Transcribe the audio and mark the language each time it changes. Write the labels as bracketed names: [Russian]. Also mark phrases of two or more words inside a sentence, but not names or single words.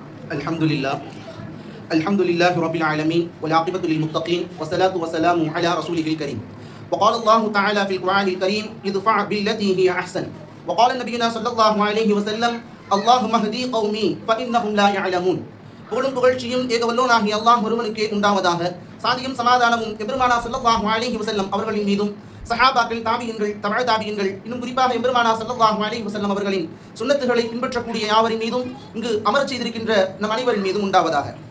[Arabic] الحمد لله الحمد لله رب العالمين والعاقبة للمتقين والصلاة والسلام على رسوله الكريم وقال الله تعالى في القرآن الكريم ادفع بالتي هي أحسن وقال نبينا صلى الله عليه وسلم اللهم اهدي قومي فإنهم لا يعلمون [Tamil] புகழும் புகழ்ச்சியும் ஏக வல்லோனாகிய அல்லாஹ் ஒருவனுக்கே உண்டாவதாக. சாந்தியும் சமாதானமும் எம்பெருமானா [Arabic] صلى الله عليه وسلم [Tamil] அவர்களின் மீதும் சஹாபாக்கள், தாபியீன்கள், தபஅ தாபியீன்கள், இன்னும் குறிப்பாக எம்பெருமானா [Arabic] صلى الله عليه وسلم [Tamil] அவர்களின் சுன்னத்துகளை பின்பற்றக்கூடிய யாவரின் மீதும் இங்கு அமரச் செய்திருக்கின்ற நம் அனைவரின் மீதும் உண்டாவதாக.